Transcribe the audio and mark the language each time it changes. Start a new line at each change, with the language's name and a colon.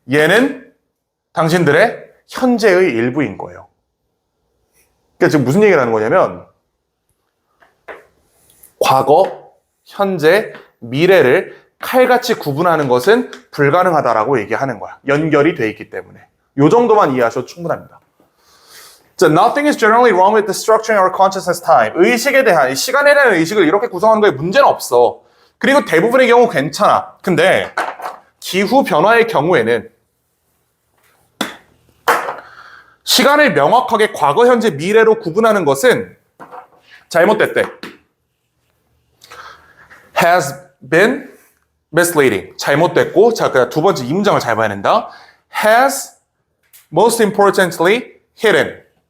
Korean: 얘는 당신들의 현재의 일부인 거예요. 그러니까 지금 무슨 얘기를 하는 거냐면 과거, 현재, 미래를 칼같이 구분하는 것은 불가능하다라고 얘기하는 거야. 연결이 돼 있기 때문에. 요 정도만 이해하셔도 충분합니다.
English: So, nothing is generally wrong with the structuring our consciousness time.
Korean: 의식에 대한, 시간에 대한 의식을 이렇게 구성하는 거에 문제는 없어. 그리고 대부분의 경우 괜찮아. 근데 기후 변화의 경우에는 시간을 명확하게 과거, 현재, 미래로 구분하는 것은 잘못됐대.
English: has been misleading.
Korean: 잘못됐고, 자, 그 두 번째 이 문장을 잘 봐야 된다.
English: has most importantly hidden.